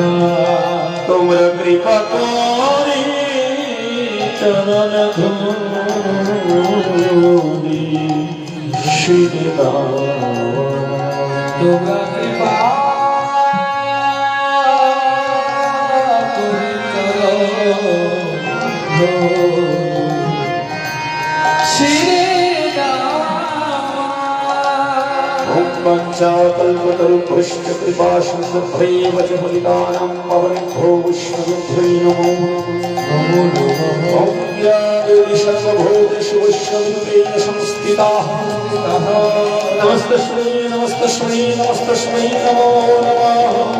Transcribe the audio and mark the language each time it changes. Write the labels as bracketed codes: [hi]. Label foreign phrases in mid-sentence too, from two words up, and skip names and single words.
[bn] তোমরা কৃপা করি চরণ ধূলি শিরে দাও। তোমরা কৃপা করি শিরে [sa] कल्पतरुभ्यश्च कृपासिन्धुभ्यैव च पतितानां पावनेभ्यो वैष्णवेभ्यो नमो नमः। ॐ या देवी सर्वभूतेषु वैष्णवरूपेण संस्थिताः नमस्तस्मै नमस्तस्मै नमस्तस्मै नमो नमः।